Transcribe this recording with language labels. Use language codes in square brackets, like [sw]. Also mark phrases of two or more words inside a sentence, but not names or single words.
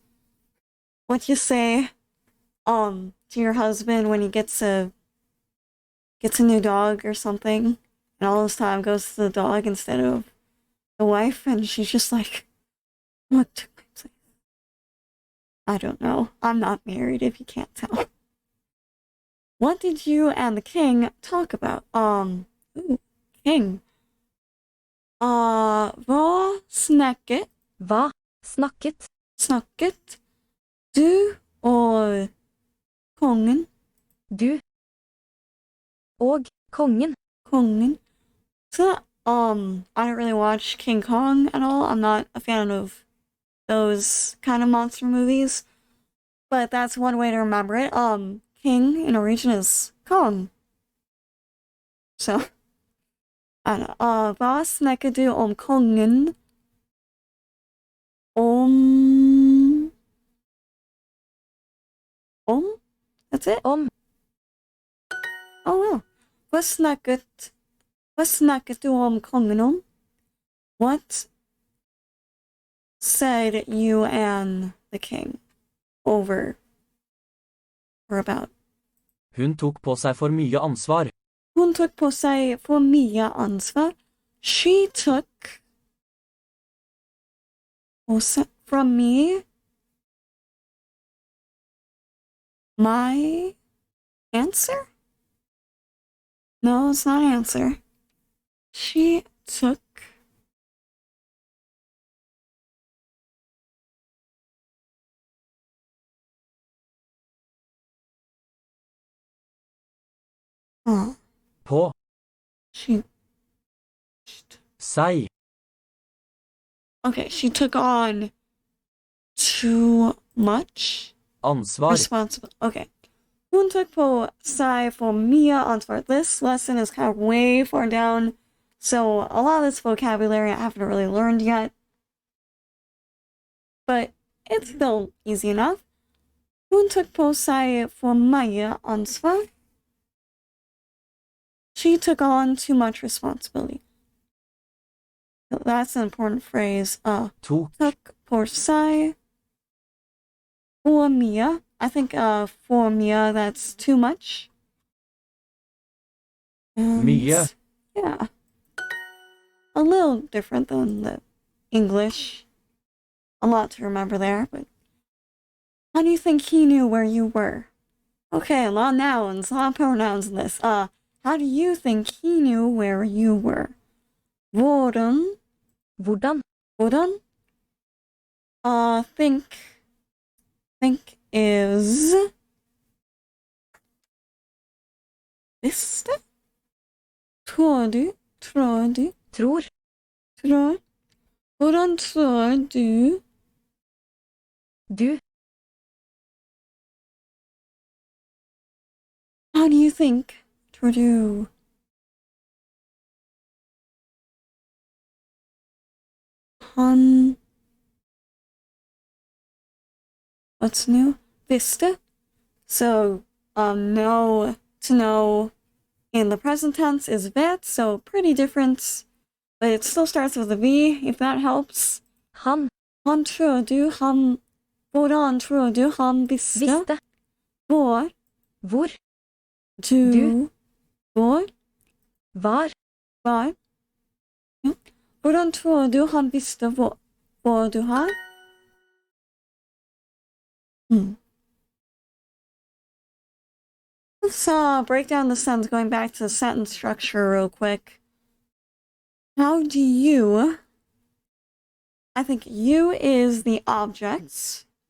[en] What you say, to your husband when he gets a new dog or something, and all this time goes to the dog instead of the wife, and she's just like, what took my place? I don't know. I'm not married, if you can't tell. What did you and the king talk about? King. [no] Hva snakket? Hva snakket? Snakket du og kongen? Du og kongen. Kongen. [en] So, I don't really watch King Kong at all. I'm not a fan of those kind of monster movies. But that's one way to remember it. King in Norwegian is Kong. So, I don't know. [no] Hva snakker du om kongen? [en] That's it? [no] Om. [en] Oh, well. [no] Hva snakket du om kongen om? [en] What said you and the king over or about? [no] Hun tok på seg for mye ansvar. Hun tok på seg for mye ansvar. [en] She took from me my answer? No, it's not answer. She took [no] På [en] she [no] seg [en] okay, she took on too much [no] ansvar. [en] responsibility. Okay. [no] Hun took på seg for mye ansvar. [en] This lesson is kind of way far down, so a lot of this vocabulary I haven't really learned yet. But it's still easy enough. Hun took på seg for mye ansvar. She took on too much responsibility. That's an important phrase. [no] Tok Took på seg for mye. I think for mye, that's too much. [en] And, [no] mye. [en] yeah. A little different than the English. A lot to remember there, but how do you think he knew where you were? Okay, a lot of nouns, a lot of pronouns in this. How do you think he knew where you were? [no] Hvordan? Hvordan? Hvordan? [en] Think is visste? [no] Tror du? Tror. Tror? Hvordan tror du? Du. [en] How do you think? [no] Tror du? Han. [en] What's new? Visste. So, know, to know in the present tense is vet, so pretty different. But it still starts with a V, if that helps. [no] Han. Han tror du han. Hvordan tror du han visste? Visste. Hvor? Hvor. Du. Hvor? Var. Var? Ja. Hvordan tror du han visste hvor du har? [en] Let's break down the sentence, going back to the sentence structure real quick. How do you... I think you is the object.